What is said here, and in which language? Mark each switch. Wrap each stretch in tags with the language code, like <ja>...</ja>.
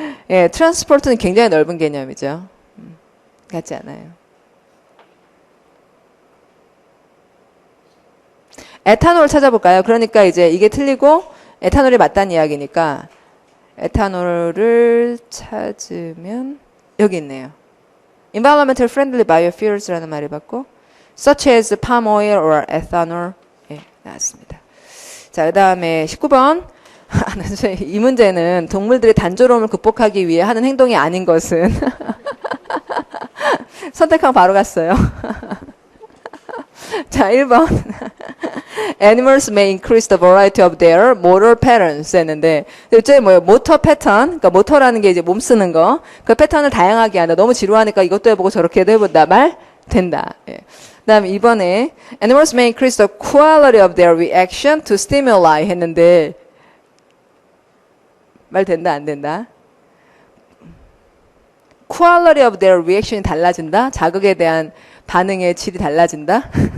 <ko>예, transport는 굉장히 넓은 개념이죠. 같지 않아요. 에탄올 찾아볼까요? 그러니까 이제 이게 틀리고 에탄올이 맞다는 이야기니까 에탄올을 찾으면 여기 있네요.</ko> <en>Environmental friendly biofuels</en> <ko>라는 말을 받고</ko> <en>such as palm oil or ethanol</en> <ko>예, 나왔습니다. 자, 그 다음에 19번 이 문제는 동물들의 단조로움을 극복하기 위해 하는 행동이 아닌 것은 선택하고 바로 갔어요. 자, 1번.</ko> <en>Animals may increase the variety of their motor patterns</en> <ko>했는데 요즘에 뭐예요? 모터 패턴. 그러니까 모터라는 게 이제 몸 쓰는 거. 그 패턴을 다양하게 한다. 너무 지루하니까 이것도 해보고 저렇게도 해본다. 말 된다. 예. 그다음에 이번에</ko> <en>Animals may increase the quality of their reaction to stimuli</en> <ko>했는데 말 된다 안 된다?</ko> <en>quality of their reaction이 달라진다?</en> <ko>자극에 대한 반응의 질이 달라진다?</ko>